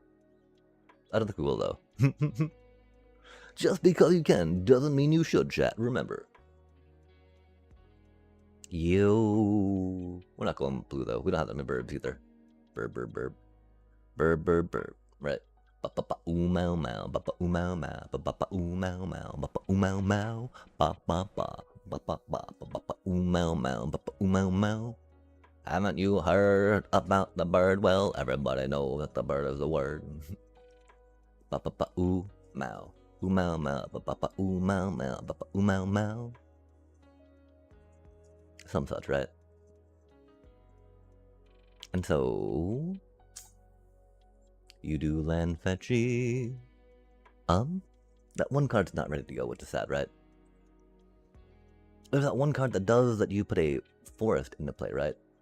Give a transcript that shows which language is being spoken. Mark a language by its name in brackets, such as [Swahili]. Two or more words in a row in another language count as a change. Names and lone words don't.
[English] I don't think we will, though. Just because you can doesn't mean you should, chat, remember. Yo, we're not going blue though. We don't have that many burbs either. Burb. Right. Ba ba ba oo mau mau. Ba ba oo mau mau. Ba ba ba oo mau mau. Ba ba oo mau mau. Ba ba ba. Ba ba ba. Ba ba oo mau mau. Ba ba oo mau mau. Haven't you heard about the bird? Well, everybody knows that the bird is the word. Ba ba ba oo mau. Oo mau mau. Ba ba ba oo mau mau. Ba ba oo mau mau. Some such, right? And so you do land fetchy. That one card's not ready to go, which is sad, right? There's that one card that does that you put a forest into play, right?